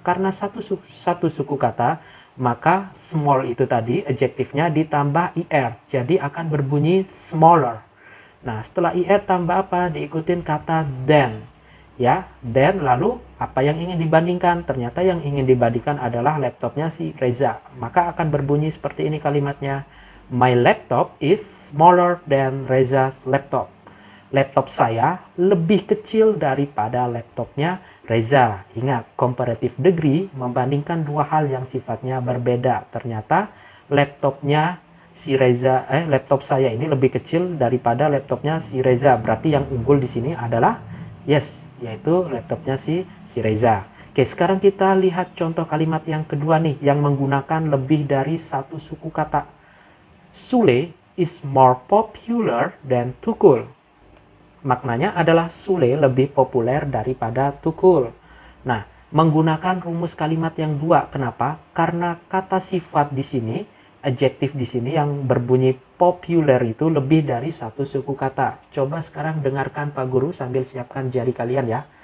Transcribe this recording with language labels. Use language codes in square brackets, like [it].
[id] Karena satu suku kata, maka small itu tadi adjektifnya ditambah er. Jadi akan berbunyi smaller. Nah, setelah er tambah apa? Diikutin kata than. Ya, then lalu apa yang ingin dibandingkan? Ternyata yang ingin dibandingkan adalah laptopnya si Reza. Maka akan berbunyi seperti ini kalimatnya. [en] My laptop is smaller than Reza's laptop. [id] Laptop saya lebih kecil daripada laptopnya Reza. Ingat, comparative degree membandingkan dua hal yang sifatnya berbeda. Ternyata laptopnya si Reza, laptop saya ini lebih kecil daripada laptopnya si Reza. Berarti yang unggul di sini adalah yes, yaitu laptopnya si Reza. Oke, sekarang kita lihat contoh kalimat yang kedua nih, yang menggunakan lebih dari satu suku kata. [en] Sule is more popular than Tukul. [id] Maknanya adalah Sule lebih populer daripada Tukul. Nah, menggunakan rumus kalimat yang dua. Kenapa? Karena kata sifat di sini, adjektif di sini yang berbunyi popular itu lebih dari satu suku kata. Coba sekarang dengarkan Pak Guru sambil siapkan jari kalian ya.